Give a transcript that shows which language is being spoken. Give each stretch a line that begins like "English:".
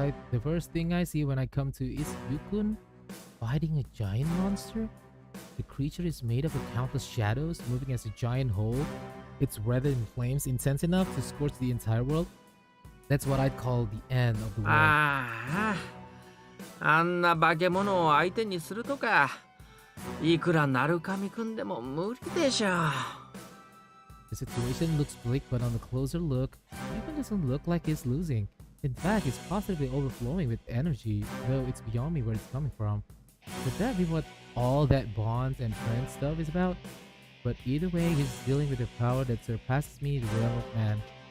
English: The first thing I see when I come to is Yukun fighting a giant monster. The creature is made up of countless shadows, moving as a giant whole. It's wreathed in flames intense enough to scorch the entire world. That's what I'd call the end of the world.
Japanese: ああ、あんな化け物を相手にするとか、いくら鳴神くんでも無理でしょ。
English: The situation looks bleak, but on a closer look, Yukun doesn't look like he's losing. In fact, it's positively overflowing with energy, though it's beyond me where it's coming from. Could that be what all that bonds and friends stuff is about? But either way, he's dealing with a power that surpasses me, the realm of man.